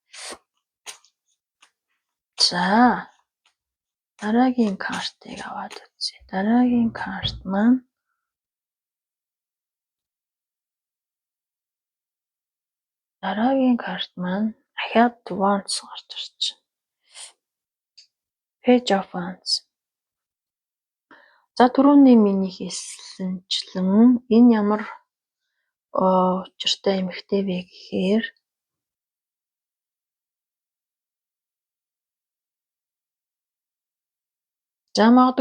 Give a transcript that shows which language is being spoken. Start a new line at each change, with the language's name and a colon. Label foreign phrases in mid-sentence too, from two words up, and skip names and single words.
Mongolian: За дараагийн картыг аваад үзье. Дараагийн карт маань ахаад Wands гарч ирж байна. Page of Wands. За түрүүний миний хэлсэнчлэн энэ ямар учиртай эмэгтэй вэ гэхээр за магадгүй